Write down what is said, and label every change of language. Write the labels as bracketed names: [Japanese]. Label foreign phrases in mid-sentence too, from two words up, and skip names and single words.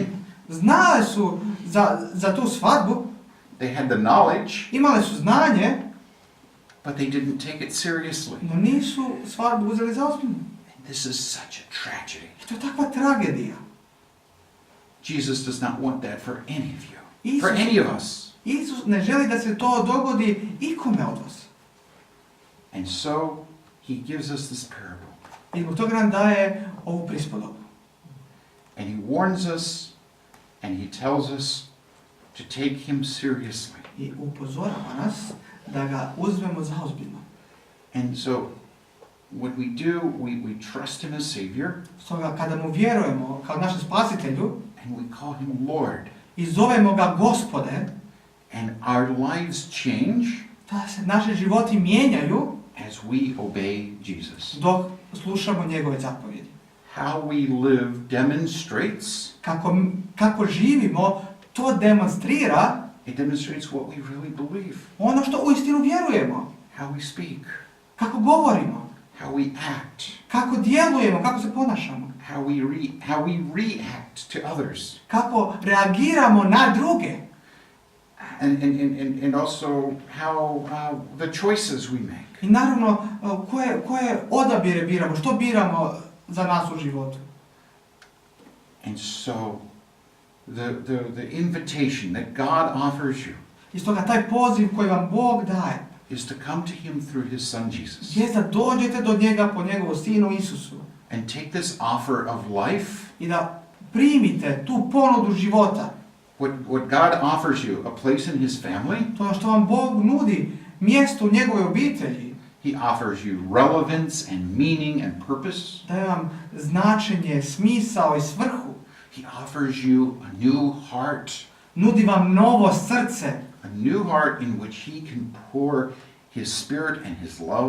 [Croatian] Znale su za tu svadbu, [English] They had the knowledge, [Croatian] imale su znanje, [English] but they didn't take it seriously. [Croatian] no nisu svadbu uzeli zaozbiljno. [English] And this is such a tragedy. [Croatian] I to je takva tragedija. [English] Jesus does not want that for any of you, [Croatian] Isus- [English] for any of us. [Croatian] Isus ne želi da se to dogodi ikome od vas. [English] And so he gives us this parable. [Croatian] I zbog toga nam daje ovu prispodobu. [English] And he warns us And he tells us to take him seriously. [Croatian] I upozorava nas da ga uzmemo zaozbiljno. [English] And so what we do, we trust him as Savior, [Croatian] Stoga kada mu vjerujemo kao našem spasitelju [English] and we call him Lord. [Croatian] i zovemo ga Gospode, [English] And our lives change [Croatian] da se naši životi mijenjaju [English] as we obey Jesus. [Croatian] dok slušamo njegove zapovjedi. [English] How we live demonstrates, [Croatian] Kako živimo, to demonstrira [English] it demonstrates what we really believe. [Croatian] ono što uistinu vjerujemo. [English] How we speak, [Croatian] Kako govorimo, [English] how we act, [Croatian] kako djelujemo, kako se ponašamo, [English] how we react to others. [Croatian] kako reagiramo na druge. [English] And also how the choices we make. [Croatian] I naravno, koje odabire biramo, što biramo za nas u životu. [English] And so the invitation that God offers you [Croatian] I stoga taj poziv koji vam Bog daje [English] is to come to him through his son Jesus [Croatian] je da dođete do njega po njegovu sinu Isusu [English] and take this offer of life, [Croatian] i da primite tu ponudu života. [English] what God offers you, a place in his family. [Croatian] To što vam Bog nudi, mjesto u njegove obitelji. [English] He offers you relevance and meaning and purpose. [Croatian] Daje vam značenje, smisao i svrhu. [English] He offers you a new heart. [Croatian] Nudi vam novo srce. [English] A new heart in which he can pour his spirit and his love.